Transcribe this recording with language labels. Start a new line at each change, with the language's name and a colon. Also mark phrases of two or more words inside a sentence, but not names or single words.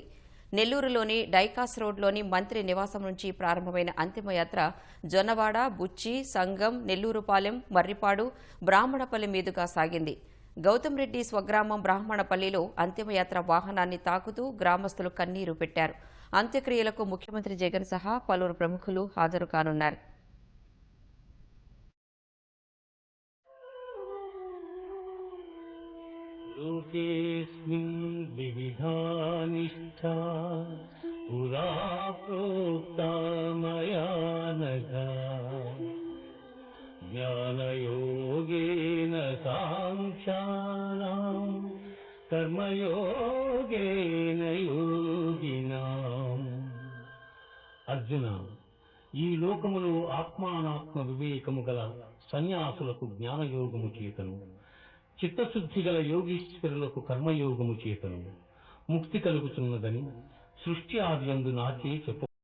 Telugu: నెల్లూరులోని డైకాస్ రోడ్లోని మంత్రి నివాసం నుంచి ప్రారంభమైన అంతిమయాత్ర జొన్నవాడ, బుచ్చి, సంగం, నెల్లూరుపాలెం, మర్రిపాడు, బ్రాహ్మణపల్లి మీదుగా సాగింది. గౌతమ్ రెడ్డి స్వగ్రామం బ్రాహ్మణపల్లిలో అంతిమయాత్ర వాహనాన్ని తాకుతూ గ్రామస్తులు కన్నీరు పెట్టారు. అంత్యక్రియలకు ముఖ్యమంత్రి జగన్ సహా పలువురు ప్రముఖులు హాజరు కానున్నారు.
Sanskrit: लोकेऽस्मिन् विविधा निष्ठा पुरा प्रोक्ता मया नघ ज्ञानयोगेन साङ्ख्यानां कर्मयोगेन योगिनाम्
Telugu: అర్జున ఈ లోకములో ఆత్మానాత్మ వివేకము గల సన్యాసులకు జ్ఞానయోగము చేతను, చిత్తశుద్ధి గల యోగీశ్వరులకు కర్మయోగము చేతను ముక్తి కలుగుతున్నదని సృష్టి ఆదియందు నాచే చెప్ప